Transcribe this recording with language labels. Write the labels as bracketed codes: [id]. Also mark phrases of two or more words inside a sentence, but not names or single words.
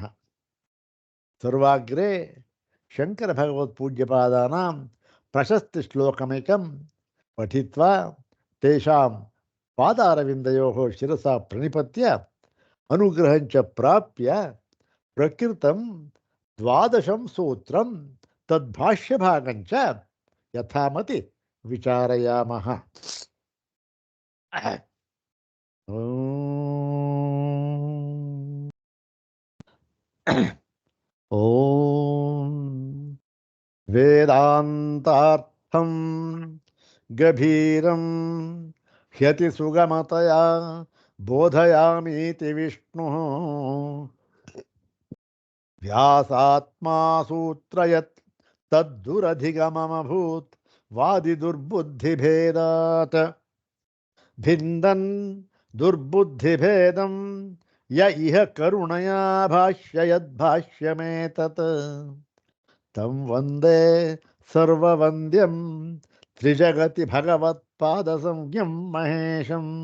[sa] सर्वाग्रे शङ्करभगवत्पूज्यपादानां प्रशस्तिश्लोकमेकं पठित्वा तेषां पादारविन्दयोः शिरसा प्रणिपत्य अनुग्रहञ्च प्राप्य प्रकृतं द्वादशं सूत्रं तद्भाष्यभागञ्च यथामति विचारयामः। ಓಂ ಓಂ ವೇದಾಂತಾರ್ಥಂ ಗಭೀರಂ ಹ್ಯತಿ ಸುಗಮತಯ ಬೋಧಯಾಮೀತಿ ವಿಷ್ಣು ವ್ಯಾಸಾತ್ಮಾ ಸೂತ್ರಯತ್ ತದ್ದುರಧಿಗಮಮಭೂತ್ ವಾದಿದುರ್ಬುದ್ಧಿಭೇದಾತ್ ಭಿಂದನ್ ದುರ್ಬುದ್ಧಿಭೇದಂ ಯ ಇಹ ಕರುಣಯಾ ಭಾಷ್ಯಯದ್ಭಾಷ್ಯಮೇತತ್ ತಂ ವಂದೇ ಸರ್ವವಂದ್ಯಂ ತ್ರಿಜಗತಿ ಭಗವತ್ಪಾದಸಂಜ್ಞಂ ಮಹೇಶಂ.